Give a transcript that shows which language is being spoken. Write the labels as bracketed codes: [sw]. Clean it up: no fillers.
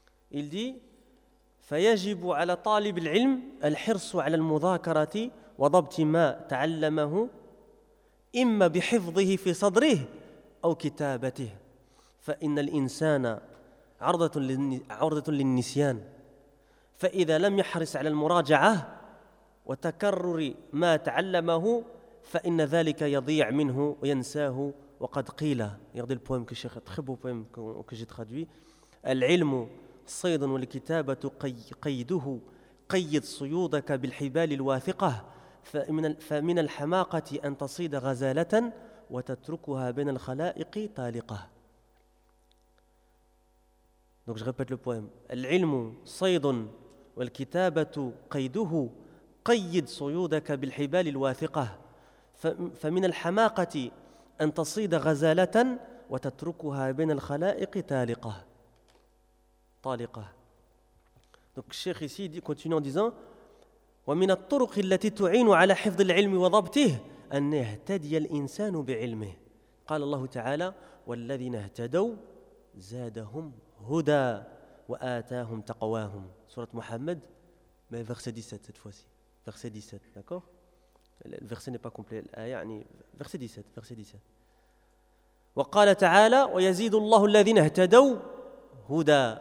[fr] Il dit [ar] فَيَجِبُ عَلَى طَالِبِ الْعِلْمِ الْحِرْصُ عَلَى الْمُذَاكَرَةِ وَضَبْتِ مَا تَعَلَّمَهُ إِمَّا بِحِفْظِهِ فِي صَدْرِهِ أَوْ كِتَابَتِهِ فَإِنَّ الْإِنسَانَ عَرْضَةٌ لِلنِّسْيَانِ فَإِذَا لَمْ يَحْرِصْ عَلَى الْمُرَاجَعَةِ وَتَكَرُّرِ مَا تَعَلَّمَهُ فَإِنَّ ذَلِكَ يَضِيعْ مِنْهُ وَيَنْسَاهُ وَقَدْ قِيلَ. [fr] Regardez le poème que Cheikh, très beau poème que j'ai traduit. [ar] العلم صيد والكتابة قيده قيد صيودك بالحبال الواثقة فمن الحماقة أن تصيد غزالة وتتركها بين الخلائق طالقة. [fr] Donc je répète le poème. [ar] العلم صيد والكتابة قيده قيد صيودك بالحبال الواثقة فمن الحماقة أن تصيد غزالة وتتركها بين الخلائق تالقة. طالقة. [fr] Donc [ar] الشيخ [fr] ici continue en disant [ar] ومن الطرق التي تعين على حفظ العلم وضبطه أن يهتدي الإنسان بعلمه. قال الله تعالى والذين اهتدوا زادهم هدى وآتاهم تقواهم. [fr] سورة محمد mais verset 17 cette fois-ci. Verset 17, d'accord ? Le verset n'est pas complet. Verset 17. [ar] وقال تعالى ويزيد الله الذين اهتدوا هدى.